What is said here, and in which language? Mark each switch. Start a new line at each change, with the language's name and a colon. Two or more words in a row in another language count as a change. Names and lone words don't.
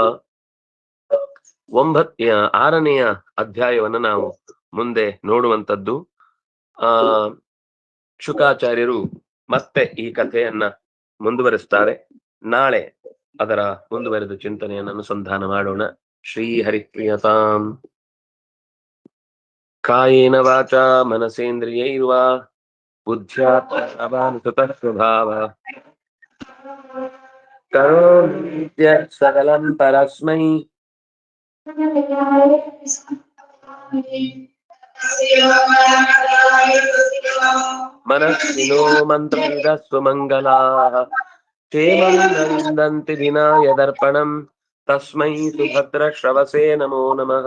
Kannada: 6ನೆಯ ಅಧ್ಯಾಯವನ್ನು ನಾವು ಮುಂದೆ ನೋಡುವಂಥದ್ದು. ಶುಕಾಚಾರ್ಯರು ಮತ್ತೆ ಈ ಕಥೆಯನ್ನ ಮುಂದುವರಿಸ್ತಾರೆ. ನಾಳೆ ಅದರ ಮುಂದುವರೆದ ಚಿಂತನೆಯನ್ನು ಅನುಸಂಧಾನ ಮಾಡೋಣ.
Sanskrit: ಶ್ರೀ ಹರಿಪ್ರಿಯತಾಂ. ಕಾಯೇನ ವಾಚಾ ಮನಸೇಂದ್ರಿಯೈರ್ವಾ ಬುದ್ಧ್ಯಾತ್ಮನಾಭಾನುಸೃತಃ ಸ್ವಭಾವ ಕರೋಮಿ ಸಕಲಂ ಪರಸ್ಮೈ ಮನಸ್ಸಿನೋ ಮಂತ್ರವಿದಸ್ಸು ಮಂಗಲಾಃ ಕ್ಷೇಮಂ ನ ವಿಂದಂತಿ ವಿನಾಯ ದರ್ಪಣಂ ತಸ್ಮೈ ಸುಭದ್ರ ಶ್ರವಸೇ ನಮೋ ನಮಃ.